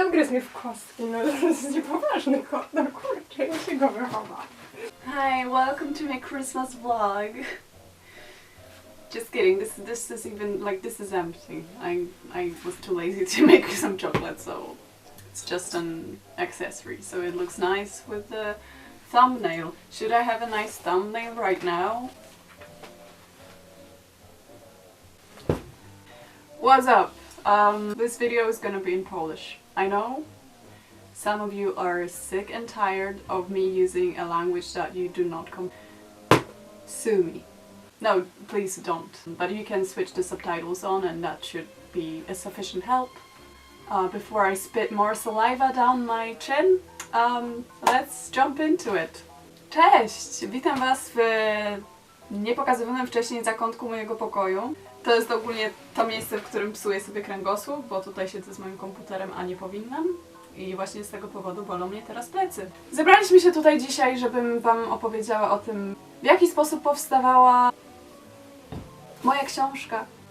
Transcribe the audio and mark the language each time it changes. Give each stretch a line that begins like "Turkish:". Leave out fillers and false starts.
Polish: mnie w kostki, no to jest niepoważny kot, no kurczę, ja się go wychowa.
English: Hi, welcome to my Christmas vlog. Just kidding, this is even, like, this is empty. I was too lazy to make some chocolate, so it's just an accessory. So it looks nice with the thumbnail. Should I have a nice thumbnail right now? What's up? This video is gonna be in Polish. I know some of you are sick and tired of me using a language that you do not sue me. No, please don't. But you can switch the subtitles on and that should be a sufficient help. Before I spit more saliva down my chin, let's jump into it.
Polish: Cześć! Witam Was w niepokazywanym wcześniej zakątku mojego pokoju. To jest ogólnie to miejsce, w którym psuję sobie kręgosłup, bo tutaj siedzę z moim komputerem, a nie powinnam. I właśnie z tego powodu bolą mnie teraz plecy. Zebraliśmy się tutaj dzisiaj, żebym Wam opowiedziała o tym, w jaki sposób powstawała moja książka.